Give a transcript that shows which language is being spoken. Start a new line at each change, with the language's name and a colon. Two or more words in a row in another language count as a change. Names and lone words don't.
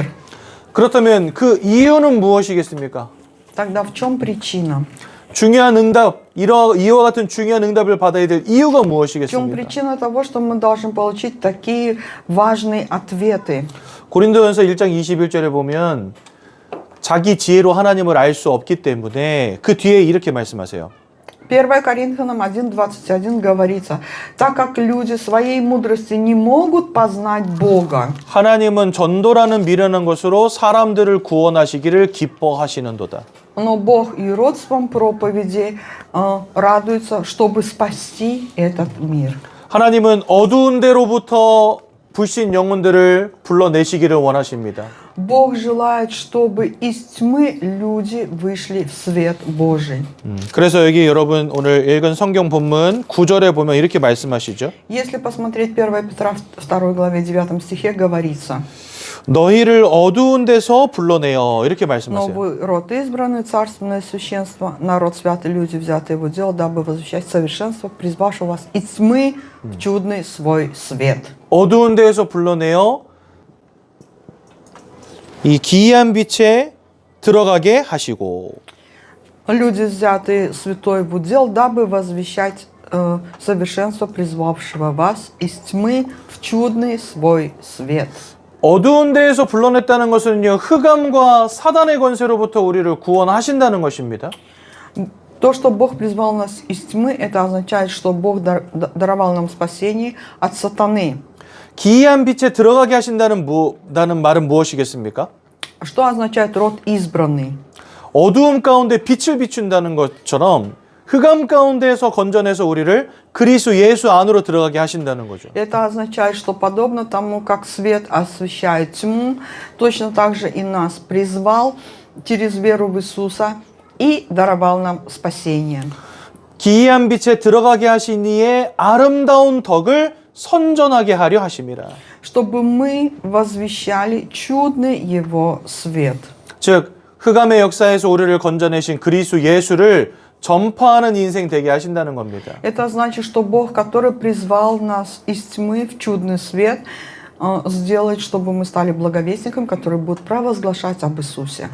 Korean: 그렇다면 그 이유는 무엇이겠습니까?
Russian: Тогда в чем причина?
Korean: 중요한 응답, 이와 같은 중요한 응답을 받아야 될 이유가
Russian: В чем
Korean: 무엇이겠습니까?
Russian: причина того, что мы должны получить такие важные ответы?
Korean: 고린도전서 1장 21절에 보면 자기 지혜로 하나님을 알 수 없기 때문에 그 뒤에 이렇게 말씀하세요.
Russian: 1 Коринфянам 1:21 говорится: «Так как люди своей мудрости не могут познать Бога,
Korean: 하나님은 전도라는 미련한 것으로 사람들을 구원하시기를 기뻐하시는도다.
Russian: но Бог юродством проповеди радуется, чтобы спасти этот мир».
Korean: 하나님은 어두운 데로부터 불신 영혼들을 불러내시기를 원하십니다.
Russian: Бог желает, чтобы из тьмы люди вышли в свет Божий.
Korean: 그래서 여기 여러분 오늘 읽은 성경 본문 9절에 보면 이렇게 말씀하시죠.
Russian: Если посмотреть 1 Петра 2 главе 9 стихе говорится:
Korean: 너희를 어두운 데서 불러내어 이렇게
Russian: «Но
Korean: 말씀하세요.
Russian: вы род избранный, царственное священство, народ святый, люди, взятые его дело, дабы возвещать совершенство, призвавшего вас из тьмы в чудный свой свет».
Korean: 어두운 데에서 불러내어 이 기이한 빛에 들어가게 하시고
Russian: Люди, взятые святой в удел, дабы возвещать совершенство, призвавшего вас из тьмы в чудный свой свет.
Korean: 어두운 데에서 불러냈다는 것은요, 흑암과 사단의 권세로부터 우리를 구원하신다는 것입니다.
Russian: То, что Бог призвал нас из тьмы, это означает, что Бог даровал нам спасение от сатаны.
Korean: 기이한 빛에 들어가게 하신다는 말은 무엇이겠습니까?
Russian: Что означает род избранный?
Korean: 어두움 가운데 빛을 비춘다는 것처럼 흑암 가운데에서 건져내서 우리를 그리스도 예수 안으로 들어가게 하신다는 거죠.
Russian: Это означает, что подобно тому, как свет освещает тьму, точно так же и нас призвал через веру в Иисуса и даровал нам спасение.
Korean: 기이한 빛에 들어가게 하신 이의 아름다운 덕을 선전하게 하려 하심이라.
Russian: Чтобы мы возвещали чудный Его свет.
Korean: 즉 흑암의 역사에서 우리를 건져내신 그리스도 예수를 전파하는 인생 되게 하신다는 겁니다.
Russian: Это значит, что Бог, который призвал нас из тьмы в чудный свет, сделает, чтобы мы стали благовестником, который будет провозглашать об Иисусе.